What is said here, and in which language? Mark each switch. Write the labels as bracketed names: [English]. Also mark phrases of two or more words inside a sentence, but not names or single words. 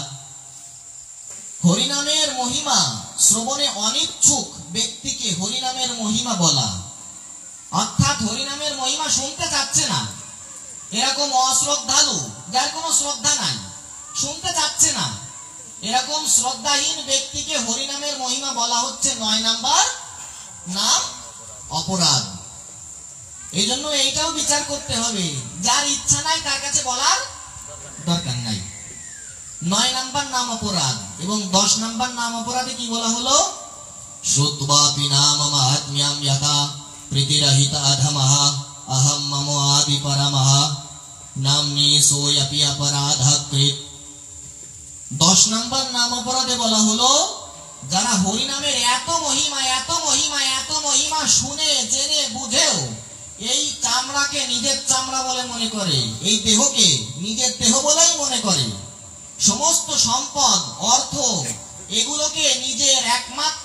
[Bangla] হরিনামের মহিমা শ্রবণে অনিচ্ছুক ব্যক্তিকে হরিনামের মহিমা বলা, অর্থাৎ হরিনামের মহিমা শুনতে চাচ্ছে না, এরকম অশ্রদ্ধালু, যার কোনো শ্রদ্ধা নাই, শুনতে চাচ্ছে না, এরকম শ্রদ্ধাহীন ব্যক্তিকে হরিনামের মহিমা বলা হচ্ছে 9 নাম্বার নাম অপরাধ। এই জন্য এইটাও বিচার করতে হবে, যার ইচ্ছা নাই তার কাছে বলার দরকার নাই। 9 নাম্বার নাম অপরাধ। এবং 10 নাম্বার নাম অপরাধে কি বলা হলো? [Sanskrit] श्रुत्वापि नाम महात्म्यं यथा प्रीतिरहित अधमः अहं ममो आदि परमः नाम्नि सोऽपि अपराधः कृत। [Bangla] 10 নম্বর নাম অপরাধে বলা হলো যারা হরি নামের এত মহিমা শুনে জেনে বুঝেও এই চামড়াকে নিজের চামড়া বলে মনে করে, এই দেহকে নিজের দেহ বলেই মনে করে, সমস্ত সম্পদ অর্থ এগুলোকে নিজের একমাত্র